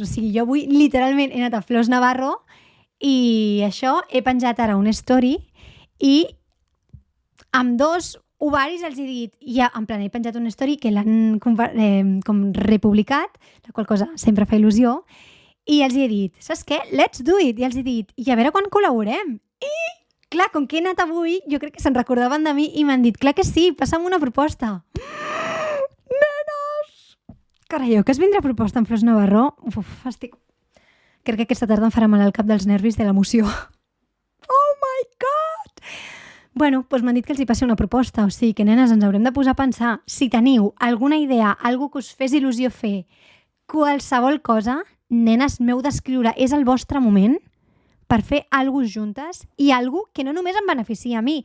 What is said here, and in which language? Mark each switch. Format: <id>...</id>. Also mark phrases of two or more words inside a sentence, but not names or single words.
<ca>O sigui, jo avui literalment he anat a Flors Navarro i això, he penjat ara una story i amb 2 ovaris els he dit, ja en plan he penjat una story que l'han com republicat, la qual cosa sempre fa il·lusió, i els he dit, saps què?</ca> <en>Let's do it!</en> <ca>I els he dit, i a veure quan col·laborem. I clar, com que he anat avui, jo crec que se'n recordaven de mi i m'han dit, clar que sí, passa'm una proposta. Nenes! Carai, que es vindrà proposta en Flors Navarro? Crec que aquesta tarda em farà mal al cap dels nervis de l'emoció.</ca> <en>Oh my God!</en> <ca>Doncs m'han dit que els hi passi una proposta, o sigui que, nenes, ens haurem de posar a pensar. Si teniu alguna idea, algú que us fes il·lusió fer, qualsevol cosa, nenes, m'heu d'escriure, és el vostre moment per fer alguna cosa juntes i alguna cosa que no només em beneficia a mi.</ca>